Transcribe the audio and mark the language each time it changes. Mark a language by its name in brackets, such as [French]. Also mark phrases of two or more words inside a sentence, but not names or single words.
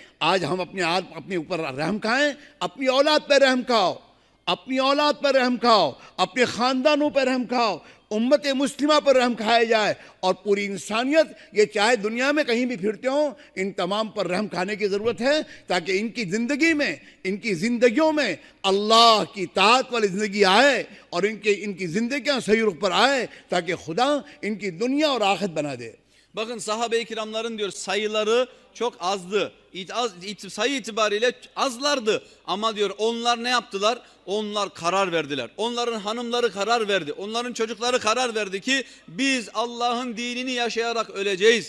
[Hindi] आज हम अपने ऊपर रहम खाएं, अपनी औलाद पर रहम खाओ, अपनी औलाद पर रहम खाओ, अपने ख़ानदानों पर रहम खाओ, उम्मत मुस्लिमा पर रहम खाया जाए और पूरी इंसानियत ये चाहे दुनिया में कहीं भी फिरते हों, इन तमाम पर रहम खाने की ज़रूरत है ताकि इनकी ज़िंदगी में, इनकी ज़िंदगियों में अल्लाह की ताअत वाली ज़िंदगी आए और इनकी ज़िंदगियाँ सही रुख पर आए ताकि खुदा इनकी दुनिया और आखिरत बना दे। [Turkish] Bakın sahabe-i kiramların diyor sayıları çok azdı. Sayı itibariyle azlardı. Ama diyor onlar ne yaptılar? Onlar karar verdiler. Onların hanımları karar verdi. Onların çocukları karar verdi ki biz Allah'ın dinini yaşayarak öleceğiz.